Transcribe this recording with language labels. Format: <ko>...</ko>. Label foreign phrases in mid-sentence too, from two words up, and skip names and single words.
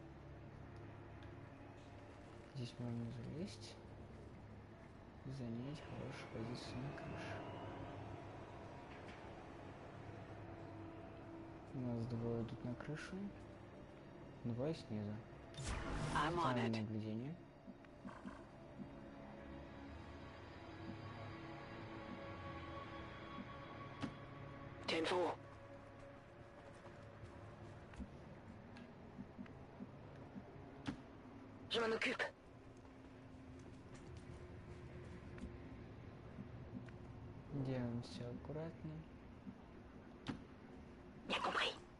<ru>Здесь можно залезть и занять хорошую позицию на крыше. У нас двое идут на крышу, двое снизу. Ставим наблюдение.</ru> <fr>Je m'en occupe.</fr> <ru>Делаем все аккуратно.</ru> <fr>Bien compris.</fr>